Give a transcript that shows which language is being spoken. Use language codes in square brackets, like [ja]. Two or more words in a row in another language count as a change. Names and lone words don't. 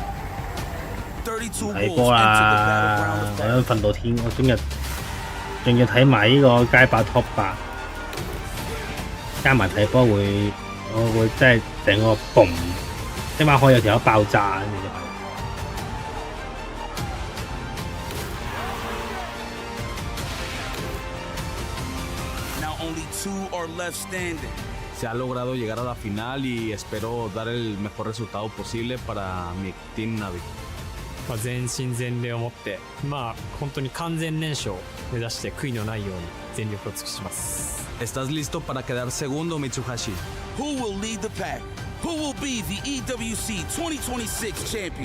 [yue] 睇波啦，我想瞓到天，我今日仲要睇埋呢個街霸 Top 8，加埋睇波我會真係成個嘣，起碼可以有條友爆炸跟住就係。 [en] Now only 2 are left standing. [es] se ha logrado llegar a la final y espero dar el mejor resultado posible para mi Team Navi. [ja] 全身全霊を持って本当に完全燃焼を目指して悔いのないように全力を尽くします。 [es] ¿Estás listo para quedar segundo, Mitsuhashi? [en] Who will lead the pack? Who will be the EWC 2026 champion?